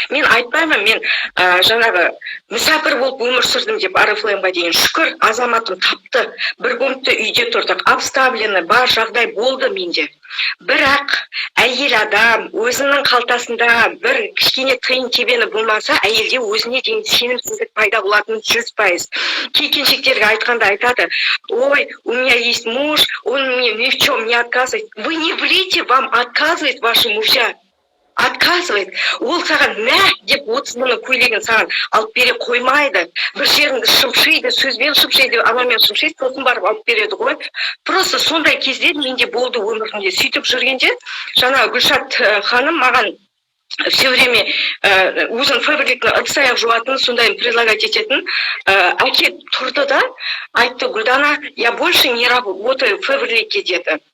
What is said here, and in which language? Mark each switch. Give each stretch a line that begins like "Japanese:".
Kazakh: Мен айтпаймын, мен жаңағы мүсәпір болып өмір сүрдім деп Oriflame-ға дейін. Шүкір, азаматым тапты. Бір комнатта үйде тұрдық, обставлено, бар жағдай болды менде. Бірақ әйел адам өзінің қалтасында бір кішкене тиын тебені болмаса, әйелде өзіне деген сенімсіздік пайда болатын 100%. Келіншектерге айтқанда айтады:
Russian: ой, у меня есть муж, он мне ни в чем не отказывает. Вы не врите, вам отказывает ваши мужья. отказывает.
Kazakh: Ол саған мә деп 30 мыңның көйлегін саған алып бере қоймайды. Бір жеріңді шымшиды, сөзбен шымшиды, анамен шымшиды, сосын барып алып береді ғой. Просто сондай кезде менде болды өмірімде. Сөйтіп жүргенде, жаңа Гүлшат ханым маған
Russian: все время
Kazakh: өзін фабриканы ыдыс-аяқ жуатын, сондай предлагать ететін әкеп тұрды да айтты: Гүлдана,
Russian: я больше не работаю в фабрике
Kazakh: деді.